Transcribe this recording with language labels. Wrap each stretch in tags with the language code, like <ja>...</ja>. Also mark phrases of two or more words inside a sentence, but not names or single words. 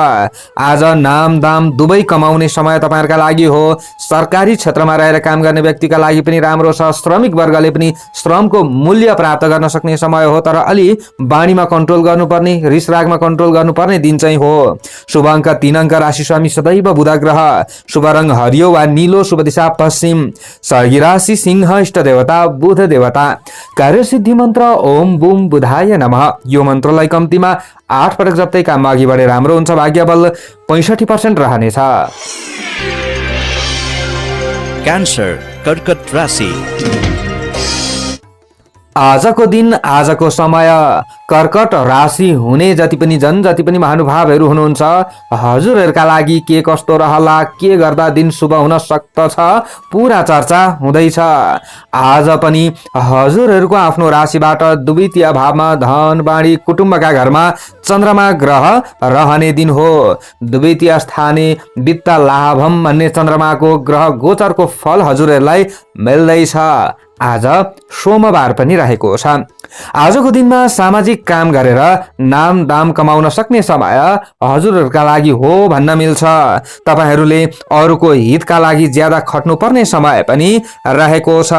<ne>आज नाम दाम दुवै कमाउने समय तपाईँहरूका लागि हो। सरकारी क्षेत्रमा रहेर काम गर्ने व्यक्तिका लागि पनि राम्रो छ। श्रमिक वर्गले पनि श्रमको मूल्य प्राप्त गर्न सक्ने समय हो, तर अलि बाणीमा कन्ट्रोल गर्नुपर्ने, रिसरागमा कन्ट्रोल गर्नुपर्ने दिन चाहिँ हो। शुभ अङ्क 3 अङ्क, राशि स्वामी सदैव बुध ग्रह, शुभ रङ हरियो वा नीलो, शुभ दिशा पश्चिम, सर्गी राशि सिंह, इष्ट देवता बुध देवता, कार्यसिद्धि मन्त्र</ne> <sa>ओम बुम बुधाय नमः।</sa> <ne>यो मन्त्रलाई कम्तीमा 8 पटक जप्दै काममा अघि बढे राम्रो हुन्छ। भाग्य बल 65% रहनेछ। क्यान्सर कर्कट राशि। आजको दिन आजको समय कर्कट राशि हुने जति पनि महानुभावहरू हुनुहुन्छ, हजुरहरूका लागि के कस्तो रहला, के गर्दा दिन शुभ हुन सक्दछ, पुरा चर्चा हुँदैछ। आज पनि हजुरहरूको आफ्नो राशिबाट द्वितीय भावमा धन बाणी कुटुम्बका घरमा चन्द्रमा ग्रह रहने दिन हो।</ne> <sa>द्वितीय स्थाने वित्त लाभम</sa> <ne>भन्ने चन्द्रमाको ग्रह गोचरको फल हजुरहरूलाई मिल्दैछ। आज सोमबार पनि रहेको छ। आजको दिनमा सामाजिक काम गरेर नाम दाम कमाउन सक्ने समय हजुरहरूका लागि हो भन्न मिल्छ। तपाईहरूले अरूको हितका लागि ज्यादा खट्नुपर्ने समय पनि रहेको छ।</ne>